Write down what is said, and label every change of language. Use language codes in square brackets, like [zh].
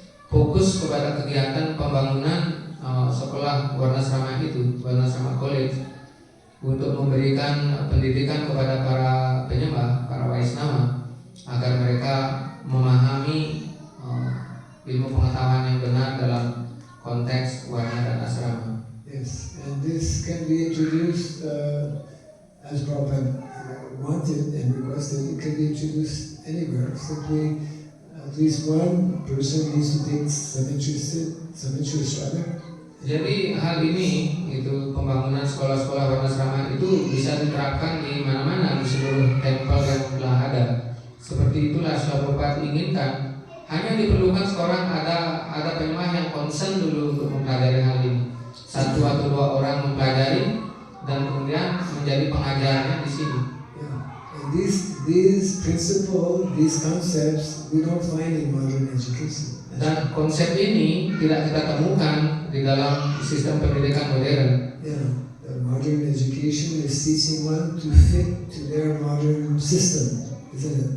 [id] fokus kepada kegiatan pembangunan sekolah Warnasrama itu, Warnasrama College, untuk memberikan pendidikan kepada para penyembah, para Waisnava, agar mereka memahami ilmu pengetahuan yang benar dalam konteks warna dan asrama. [en] Yes, and this can be introduced as Prabhupada wanted and requested. It can be introduced anywhere. Simply, at least one person needs to take some interest rather. [id] Jadi hal ini, itu pembangunan sekolah-sekolah Warnasrama itu bisa diterapkan di mana-mana di seluruh tempel yang telah ada. Seperti itulah Prabhupada inginkan. Hanya diperlukan seorang ada penyembah yang concern dulu untuk mempelajari hal ini. 1 atau 2 orang mempelajari dan kemudian menjadi pengajarnya di sini. [en] Yeah. And these principles, these concepts, we don't find in modern education. [id] Dan konsep ini tidak kita temukan di dalam sistem pendidikan modern. [en] Yeah, the modern education is teaching one to fit to their modern system, isn't it?